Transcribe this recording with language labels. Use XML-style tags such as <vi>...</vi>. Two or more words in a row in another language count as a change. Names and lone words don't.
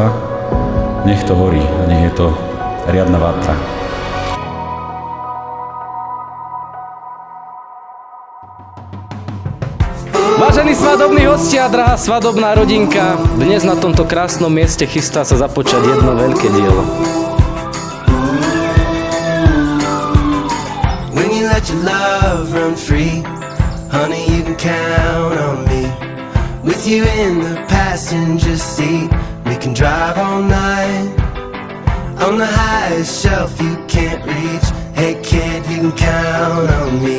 <sk>Nech to horí a nech je to riadna vatra. Vážení svadobní hostia, drahá svadobná rodinka, dnes na tomto krásnom mieste chystá sa započať jedno veľké dielo.</sk> <en>When you let your love run free, honey, you can count on me. With you in the passenger seat, we can drive all night. On the highest shelf you can't reach, hey kid, you can count on me.</en>